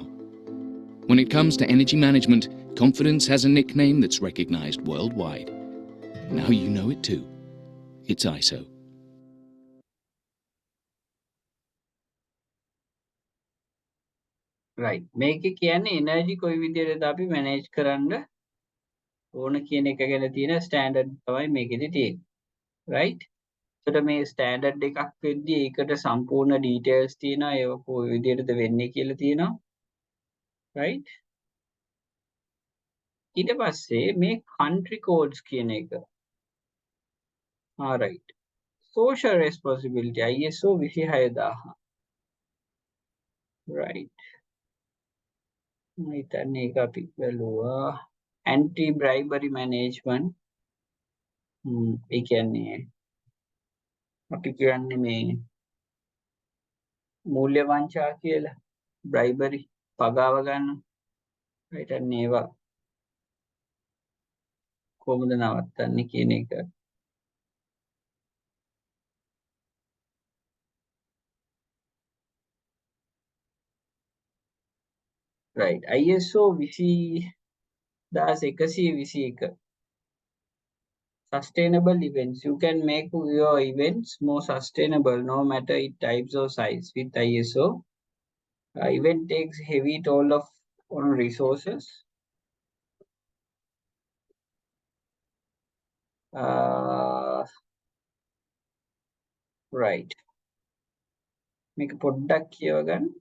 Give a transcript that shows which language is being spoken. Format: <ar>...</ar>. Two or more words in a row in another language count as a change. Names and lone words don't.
<en>When it comes to energy management, confidence has a nickname that's recognized worldwide. Now you know it too. It's ISO. right?</en> <si>මේකේ කියන්නේ energy කොයි විදිහටද අපි manage කරන්න ඕන කියන එක ගැන තියෙන standard තමයි මේකෙදි තියෙන්නේ. right? එතකොට මේ standard එකක් වෙද්දී ඒකට සම්පූර්ණ details තියෙනවා ඒක කොයි විදිහටද වෙන්නේ කියලා තියෙනවා. right? ඊට පස්සේ මේ</si> <en>country codes</en> <si>කියන එක.</si> <en>right. social responsibility ISO 26000. right.</en> <si>මම හිතන්නේ ඒක අපි බලුවා</si> <en>anti bribery management.</en> <si>ඒ කියන්නේ අපි කියන්නේ මේ මූල්‍ය වංචා කියලා bribery පගාව ගන්න.</si> <en>right?</en> <si>අන්න ඒවා කොහොමද නවත්තන්නේ කියන එක.</si> <en>right? ISO 20121 sustainable events. You can make your events more sustainable no matter its types or size with ISO. Event takes heavy toll on resources. right.</en> <si>මේක පොඩ්ඩක් කියව ගන්න.</si>